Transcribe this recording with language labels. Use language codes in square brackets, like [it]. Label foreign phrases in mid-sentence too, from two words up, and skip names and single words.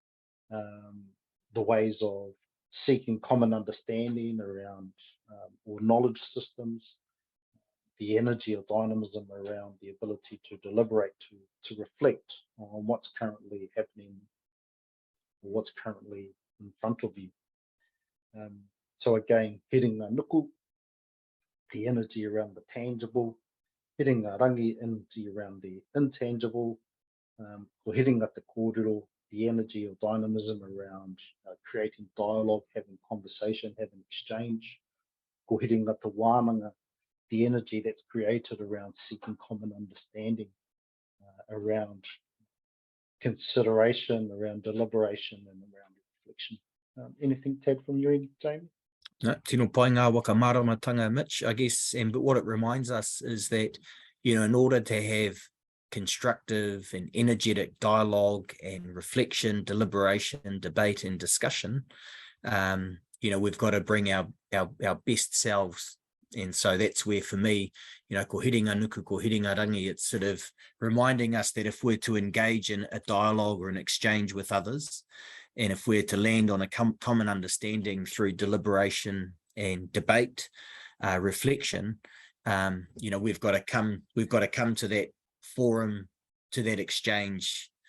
[en] the ways of seeking common understanding around or knowledge systems, the energy or dynamism around the ability to deliberate, to reflect on what's currently happening or what's currently in front of you. So again, [mi] hiringa nuku, [en] the energy around the tangible, [mi] hiringa rangi, [en] energy around the intangible, [mi] ko hiringa te kōrero, [en] the energy or dynamism around creating dialogue, having conversation, having exchange, [mi] ko hiringa te wānanga, [en] the energy that's created around seeking common understanding, around consideration, around deliberation, and around reflection. Anything to add from your end, Jamie? No, [mi] tino pai ngā waka māramatanga, [en] Mitch, I guess, but what it reminds us is that, in order to have constructive and energetic dialogue and reflection, deliberation, debate, and discussion, we've got to bring our best selves. And so that's where, for me, [mi] ko hiringa nuku, ko hiringa rangi, [en] it's sort of reminding us that if we're to engage in a dialogue or an exchange with others, and if we're to land on a common understanding through deliberation and debate, reflection, we've got to come to that forum, to that exchange,